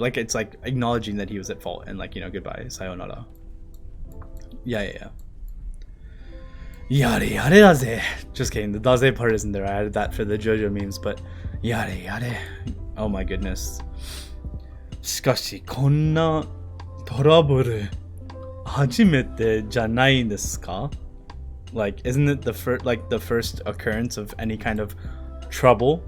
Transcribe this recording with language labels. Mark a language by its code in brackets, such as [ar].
[en] Like it's like acknowledging that he was at fault and like, you know, goodbye, sayonara. Yeah. [ja] Yare yare daze. [en] Just kidding, the daze part isn't there. I added that for the JoJo memes, but yare yare. Oh my goodness. [ja] しかしこんなトラブル初めてじゃないんですか? [en] Like, isn't it the first occurrence of any kind of trouble?